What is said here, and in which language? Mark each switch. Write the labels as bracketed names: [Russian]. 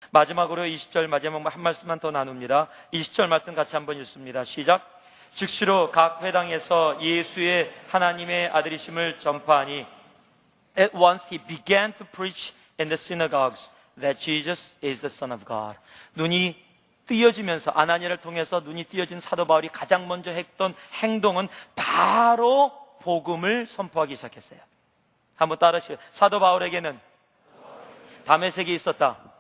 [Korean] 마지막으로 20절 마지막 한 말씀만 더 나눕니다. 20절 말씀 같이 한번 읽습니다. 시작. [English] 즉시로 각 회당에서 예수의 하나님의 아들이심을 전파하니 At once he began to preach in the synagogues that Jesus is the Son of God. [Korean] 눈이 띄어지면서, 아나니아를 통해서 눈이 띄어진 사도 바울이 가장 먼저 했던 행동은 바로 복음을 선포하기 시작했어요. 한번 따라하시죠. 사도 바울에게는 다메섹이 있었다.